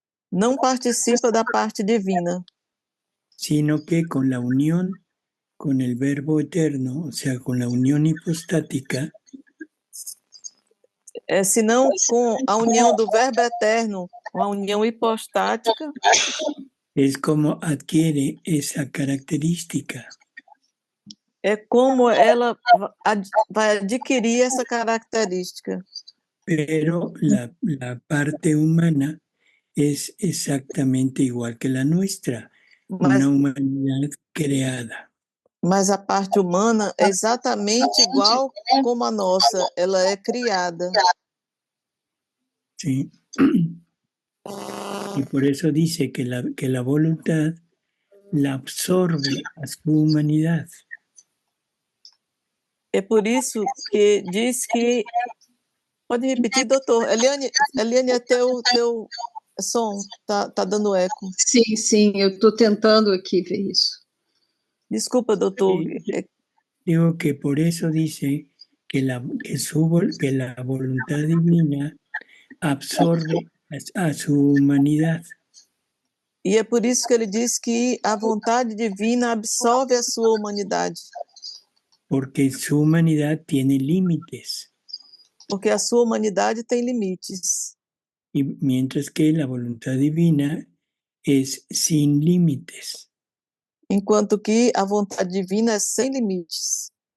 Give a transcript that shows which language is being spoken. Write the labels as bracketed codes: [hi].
[pt] Não participa da parte divina. [es] Sino que con la unión con el Verbo eterno, o sea, con la unión hipostática, [pt] senão com a união do Verbo eterno, com a união hipostática, [es] es como adquiere esa característica. [pt] É como ela vai adquirir essa característica. [es] Pero la parte humana es exactamente igual que la nuestra, una humanidad creada. [pt] Mas a parte humana é exatamente igual como a nossa, ela é criada. [es] Sí. Y por eso dice que la voluntad la absorbe a su humanidad. [pt] É por isso que diz que... Pode repetir, doutor? Eliane, teu som tá dando eco. Sim, eu estou tentando aqui ver isso. Desculpa, doutor. [es] Digo que por eso dice que la voluntad divina absorbe a su humanidad. [pt] E é por isso que ele diz que a vontade divina absorve a sua humanidade. [es] Porque su humanidad tiene límites. [pt] Porque a sua humanidade tem limites. [es] Y mientras que la voluntad divina es sin límites. [pt] Enquanto que a vontade divina é sem limites.